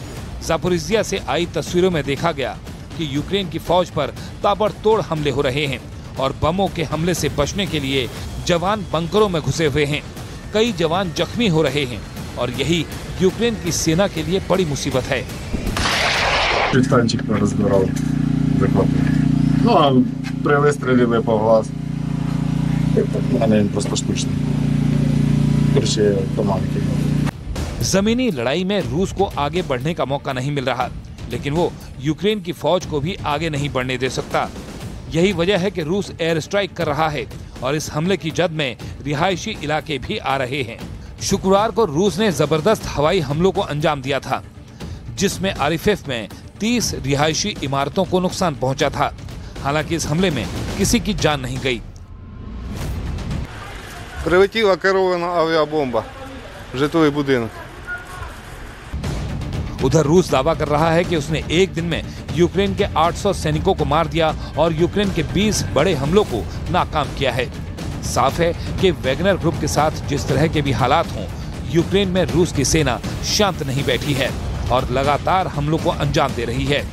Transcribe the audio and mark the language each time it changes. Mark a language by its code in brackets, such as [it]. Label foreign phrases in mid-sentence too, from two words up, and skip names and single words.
[hi] जापोरिजिया से आई तस्वीरों में देखा गया कि यूक्रेन की फौज पर ताबड़तोड़ हमले हो रहे हैं और बमों के हमले से बचने के लिए जवान बंकरों में घुसे हुए हैं। कई जवान जख्मी हो रहे हैं और यही यूक्रेन की सेना के लिए बड़ी मुसीबत है। [ru] Танчик разбирал, захватывал. Ну, а при выстреле по глаз, они просто штучные. Короче, команды. [hi] जमीनी लड़ाई में रूस को आगे बढ़ने का मौका नहीं मिल रहा, लेकिन वो यूक्रेन की फौज को भी आगे नहीं बढ़ने दे सकता। यही वजह है कि रूस एयर स्ट्राइक कर रहा है और इस हमले की जद में रिहायशी इलाके भी आ रहे हैं। शुक्रवार को रूस ने जबरदस्त हवाई हमलों को अंजाम दिया था, जिसमें आरिफिफ में 30 रिहायशी इमारतों को नुकसान पहुंचा था। हालांकि इस हमले में किसी की जान नहीं गई। [uk] Прилетіла керована авіабомба в житловий будинок. [hi] उधर रूस दावा कर रहा है कि उसने एक दिन में यूक्रेन के 800 सैनिकों को मार दिया और यूक्रेन के 20 बड़े हमलों को नाकाम किया है। साफ है कि वैगनर ग्रुप के साथ जिस तरह के भी हालात हों, यूक्रेन में रूस की सेना शांत नहीं बैठी है और लगातार हमलों को अंजाम दे रही है।